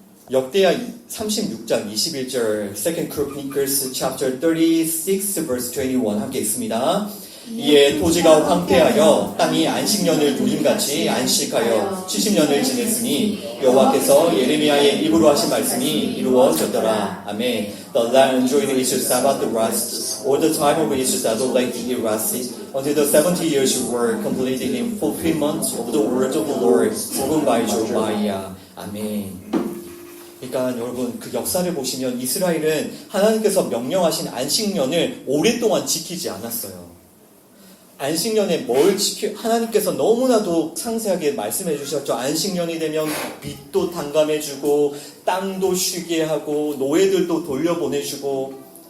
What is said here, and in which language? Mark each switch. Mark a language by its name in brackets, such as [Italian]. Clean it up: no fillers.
[Korean] 역대하 36장 21절 [English] 2 Chronicles chapter 36 verse 21 [Korean] 함께 있습니다. 이에 토지가 황폐하여 땅이 안식년을 누림같이 안식하여 70년을 지냈으니 여호와께서 예레미야의 입으로 하신 말씀이 이루어졌더라. 아멘. [English] The land enjoyed its Sabbath rest, or the time of its desolate rest, until the 70 years were completed in fulfillment of the words of the Lord spoken by Jeremiah. [Korean] 아멘. 그러니까 여러분 그 역사를 보시면 이스라엘은 하나님께서 명령하신 안식년을 오랫동안 지키지 않았어요. 안식년에 하나님께서 너무나도 상세하게 말씀해 주셨죠. 안식년이 되면 빚도 탕감해주고 땅도 쉬게 하고 노예들도 돌려보내주고.